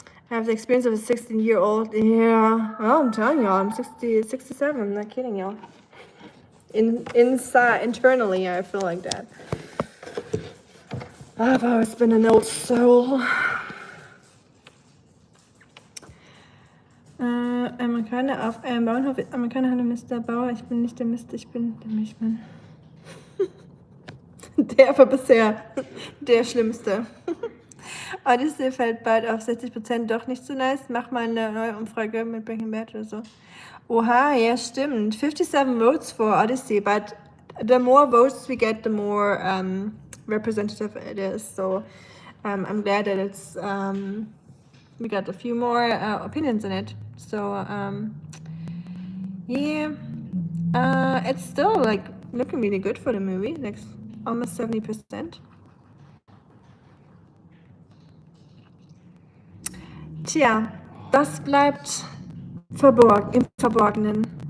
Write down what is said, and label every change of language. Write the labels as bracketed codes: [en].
[en] I have the experience of a 16-year-old. Yeah, well, I'm telling y'all, I'm 67. I'm not kidding y'all. Inside, internally, I feel like that. I've always been an old soul. [de] Amerikaner auf einem Bauernhof. Amerikaner haben Mr. Bauer. Ich bin nicht der Mist, ich bin der Milchmann. Der war bisher der Schlimmste. Odyssey fällt bald auf 60%, doch nicht so nice. Mach mal eine neue Umfrage mit Breaking Bad oder so. Oha, ja stimmt. [en] 57 votes for Odyssey, but the more votes we get, the more representative it is. So I'm glad that it's we got a few more opinions in it. So yeah, it's still like looking really good for the movie, like almost 70%. [de] Tja, das bleibt im Verborgenen.